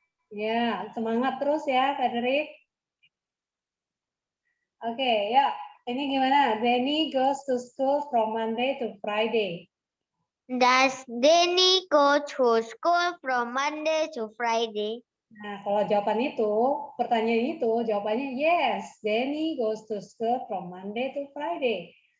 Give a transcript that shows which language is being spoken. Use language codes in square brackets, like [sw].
[id] Ya, semangat terus ya, Frederick. Oke, ya. Ini gimana? [en] Danny goes to school from Monday to Friday. Does Danny go to school from Monday to Friday? [id] Nah, kalau jawaban itu, pertanyaan itu, jawabannya [en] yes. Danny goes to school from Monday to Friday.